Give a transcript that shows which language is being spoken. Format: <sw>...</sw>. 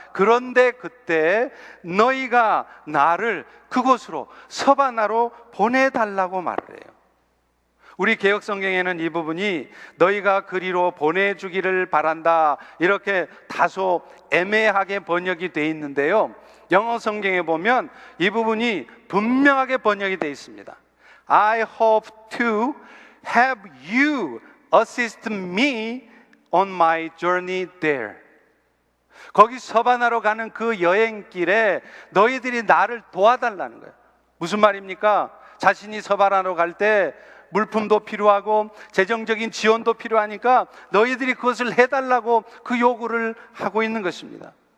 <ko>그런데 그때 너희가 나를 그곳으로 서바나로 보내달라고 말을 해요. 우리 개역성경에는 이 부분이 너희가 그리로 보내주기를 바란다, 이렇게 다소 애매하게 번역이 되어 있는데요, 영어 성경에 보면 이 부분이 분명하게 번역이 되어 있습니다.</ko> <en>I hope to have you assist me on my journey there.</en> <ko>거기 서바나로 가는 그 여행길에 너희들이 나를 도와달라는 거예요. 무슨 말입니까? 자신이 서바나로 갈 때 물품도 필요하고 재정적인 지원도 필요하니까 너희들이 그것을 해달라고 그 요구를 하고 있는 것입니다.</ko>